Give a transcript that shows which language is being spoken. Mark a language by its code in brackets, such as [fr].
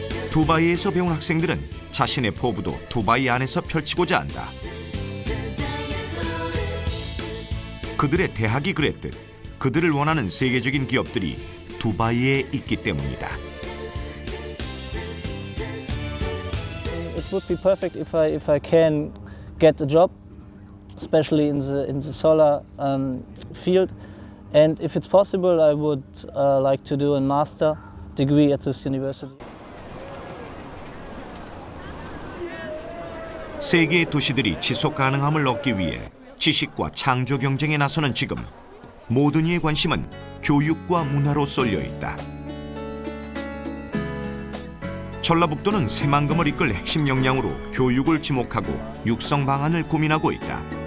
[ko] 두바이에서 배운 학생들은 자신의 포부도 두바이 안에서 펼치고자 한다. 그들의 대학이 그랬듯 그들을 원하는 세계적인 기업들이 두바이에 있기 때문이다. [en] It would be perfect if I can get a job, especially in the solar field, and if it's possible, I would like to do a master degree at this university. [ko] 세계의 도시들이 지속 가능함을 얻기 위해 지식과 창조 경쟁에 나서는 지금 모든 이의 관심은 교육과 문화로 쏠려 있다. 전라북도는 새만금을 이끌 핵심 역량으로 교육을 지목하고 육성 방안을 고민하고 있다.